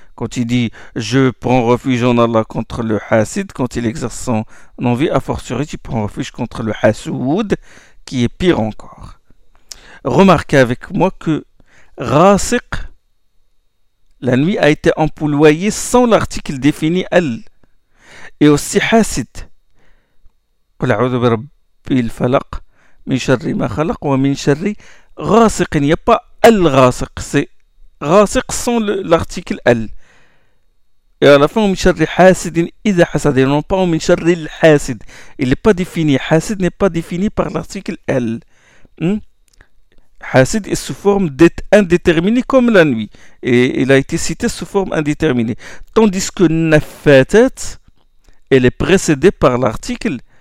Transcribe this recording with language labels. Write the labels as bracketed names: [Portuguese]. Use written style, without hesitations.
[French] Quand il dit je prends refuge en Allah contre le hasid, quand il exerce son envie, a fortiori, tu prends refuge contre le hasoud, qui est pire encore. Remarquez avec moi que rasiq, la nuit, a été employé sans l'article défini elle, et aussi hasid. [Arabic] قل أعوذ برب الفلق من شر ما خلق ومن شر غاسق. [French] Il n'y a pas الغاسق, c'est غاسق sans l'article ال. Et à la fin, [Arabic] من شر حاسد إذا حسد, [French] et non pas [Arabic] من شر الحاسد. [French] Il n'est pas défini, حاسد n'est pas défini par l'article ال. Hasid est sous forme indéterminée comme la nuit. Et il a été cité sous forme indéterminée. Tandis que nafatat, elle est précédée par l'article.